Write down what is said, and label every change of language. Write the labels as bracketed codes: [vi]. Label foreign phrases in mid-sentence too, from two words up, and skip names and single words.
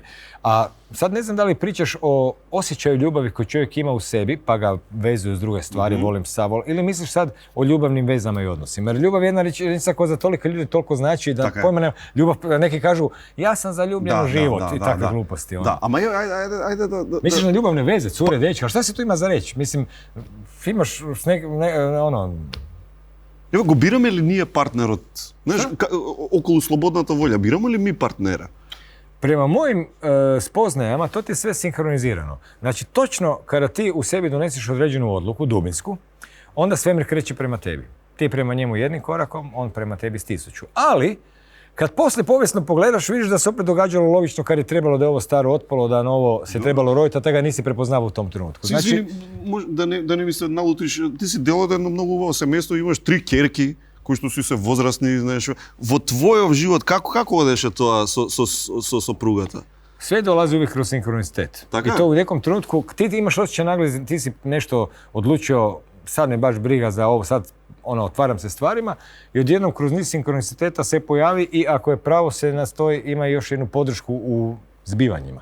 [hr] A sad ne znam da li pričaš o osjećaju ljubavi koji čovjek ima u sebi, pa ga vezuje s druge stvari, volim psa, ili misliš sad o ljubavnim vezama i odnosima? Jer ljubav je jedna rečenica koja za toliko ljudi toliko znači da pojma nema. Ljubav, neki kažu, ja sam zaljubljen u život i takve gluposti. Da, ama ajde da... Misliš na ljubavne veze, cure, dečka, a šta se tu ima za reći? Mislim, imaš [mk] Ево, го бираме ли ние партнерот? Знаеш, околу слободната волја, бираме ли ми партнера? [hr] Prema mojim spoznajama, to ti je sve sinkronizirano. Znači, točno kada ti u sebi doneseš određenu odluku, dubinsku, onda svemir kreće prema tebi. Ti prema njemu jednim korakom, on prema tebi s 1000. Ali, kad poslije povijesno pogledaš, vidiš da se opet događalo logično kad je trebalo da je ovo staro otpalo, da novo se trebalo roditi, a tega nisi prepoznao u tom trenutku. Znači, [mk] да не ми се налутиш, ти си дел од едно многу убаво семејство, имаш 3 ќерки, кои што си се возрастни, знаеш, во твојов живот како одеше тоа со сопругата? [hr] Sve dolazi uvijek kroz sinkronicitet. [mk] Така? [hr] I to u nekom trenutku, ti imaš osjećaj nagle, ti si nešto odlučio, sad me baš briga za ovo, sad otvaram se stvarima i odjednom kroz niz sinkroniciteta se pojavi i ako je pravo se nastoji, ima još jednu podršku u zbivanjima.